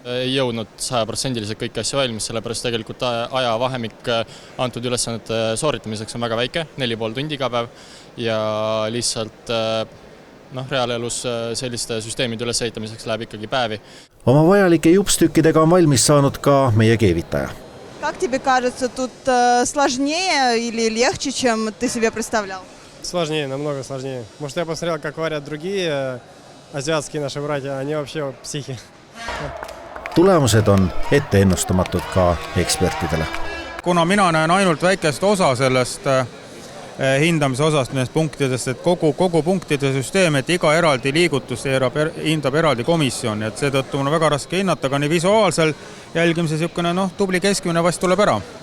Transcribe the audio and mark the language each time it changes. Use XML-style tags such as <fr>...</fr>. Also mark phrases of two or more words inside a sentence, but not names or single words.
<et>Ei jõudnud 100% kõiki asju valmis, sellepärast tegelikult ajavahemik antud ülesannete sooritamiseks on väga väike, 4,5 tundi iga päev ja lihtsalt reaalelus selliste süsteemide ülesehitamiseks läheb ikkagi päevi. Oma vajalike jupstükkidega on valmis saanud ka meie keevitaja.</et> <ru>Как тебе кажется, тут сложнее или легче, чем ты себе представлял? Сложнее, намного сложнее. Может, я посмотрел, как варят другие азиатские наши братья, они вообще psihi.</ru> <et>Tulemused on ette ennustamatud ka ekspertidele. Kuna mina näen ainult väikest osa sellest hindamise osast nendest punktidest, et kogu punktide süsteem, et iga eraldi liigutus hindab eraldi komisjon, et seetõttu on väga raske hinnata, aga nii visuaalsel jälgimise siukene tubli keskmine vast tuleb ära.</et>